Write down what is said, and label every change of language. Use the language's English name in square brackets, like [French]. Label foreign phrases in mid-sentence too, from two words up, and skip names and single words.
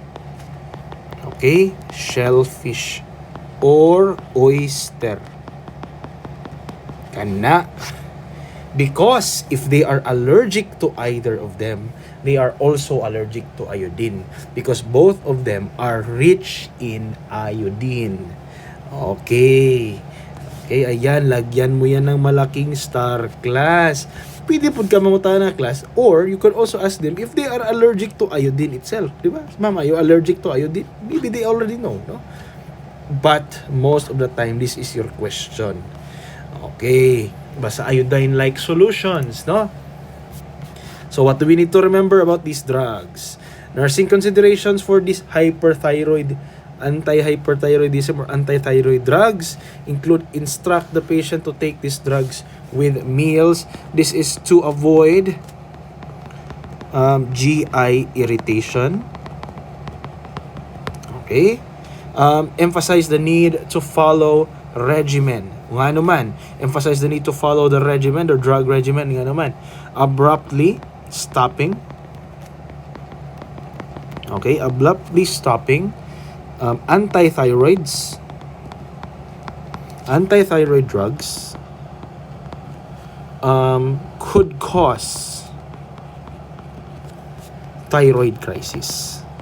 [English] Okay? Shellfish or oyster. [Cebuano] Kana. [English] Because if they are allergic to either of them, they are also allergic to iodine because both of them are rich in iodine. Okay. [Filipino] Okay, ayan, lagyan mo yan ng malaking star, class. [Cebuano] Pwede po ka mangutan na [English] class, or you can also ask them if they are allergic to iodine itself. [Filipino] Di ba? Mama, [English] you allergic to iodine? Maybe they already know, no? But most of the time, this is your question. Okay, basta iodine-like solutions, no? So what do we need to remember about these drugs? Nursing considerations for this hyperthyroid, anti-hyperthyroidism or anti-thyroid drugs include instruct the patient to take these drugs with meals. This is to avoid GI irritation. Okay? Emphasize the need to follow regimen. [Filipino] Nga naman, [English] emphasize the need to follow the regimen, the drug regimen. [Filipino] Nga naman, [English] abruptly stopping. Okay, abruptly stopping anti-thyroid drugs could cause thyroid crisis.